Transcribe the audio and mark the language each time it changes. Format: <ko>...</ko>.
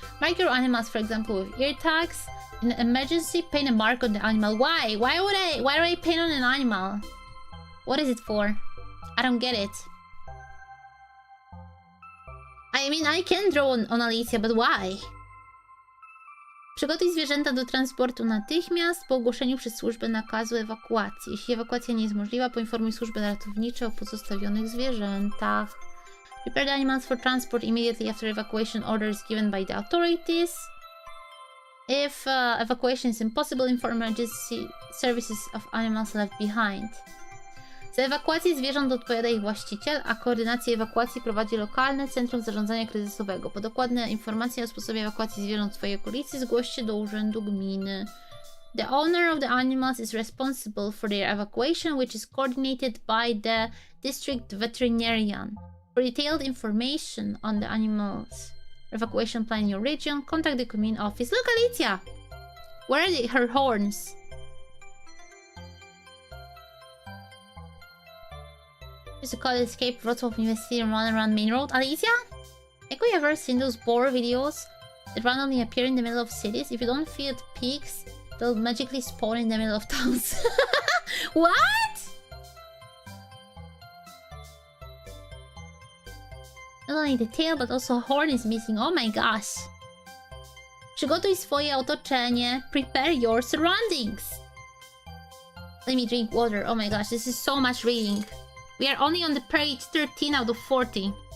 <en>Mark your animals, for example, with ear tags. In an emergency, paint a mark on the animal. Why? Why would I paint on an animal? What is it for? I don't get it. I mean, I can draw on Alicia, but why?</en> <pl>Przygotuj zwierzęta do transportu natychmiast po ogłoszeniu przez służbę nakazu ewakuacji. Jeśli ewakuacja nie jest możliwa, poinformuj służbę ratowniczą o pozostawionych zwierzętach.</pl> <en>Prepare the animals for transport immediately after evacuation orders given by the authorities. If evacuation is impossible, inform emergency services of animals left behind.</en> <pl>Za ewakuację zwierząt odpowiada ich właściciel, a koordynację ewakuacji prowadzi lokalne centrum zarządzania kryzysowego. Po dokładne informacje o sposobie ewakuacji zwierząt w swojej okolicy zgłoś się do urzędu gminy.</pl> <en>The owner of the animals is responsible for their evacuation, which is coordinated by the district veterinarian. For detailed information on the animals evacuation plan in your region, contact the commune office. Look, Alicia! Where are her horns? To call escape Wrocław University and run around main road. Alicia? Have you ever seen those boar videos that randomly appear in the middle of cities? If you don't feed pigs, they'll magically spawn in the middle of towns. What? Not only the tail, but also a horn is missing. Oh my gosh.</en> <pl>Przygotuj swoje otoczenie.</pl> <en>Prepare your surroundings. Let me drink water. Oh my gosh, this is so much reading. We are only on the page 13 out of 40.</en>